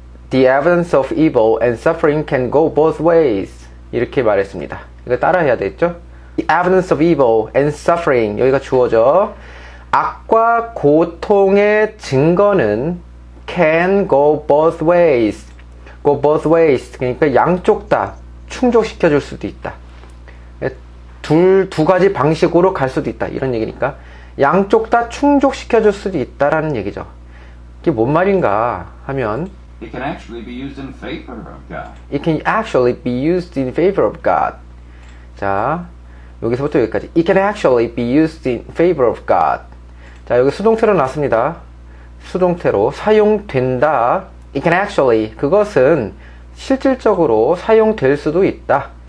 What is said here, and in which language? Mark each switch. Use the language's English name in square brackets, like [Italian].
[English] The evidence of evil and suffering can go both ways. [Korean] 이렇게 말했습니다. 이거 따라 해야 되겠죠? [English] The evidence of evil and suffering, [Korean] 여기가 주어져. 악과 고통의 증거는 [English] can go both ways. go both ways. [Korean] 그러니까 양쪽 다 충족시켜 줄 수도 있다. 두 가지 방식으로 갈 수도 있다. 이런 얘기니까 양쪽 다 충족시켜 줄 수도 있다라는 얘기죠. 이게 뭔 말인가 하면 [English] It can actually be used in favor of God. It can actually be used in favor of God. [Korean] 자, 여기서부터 여기까지. [English] It can actually be used in favor of God. [Korean] 자, 여기 수동태로 나왔습니다. 수동태로 사용된다. [English] It can actually, [Korean] 그것은 실질적으로 사용될 수도 있다.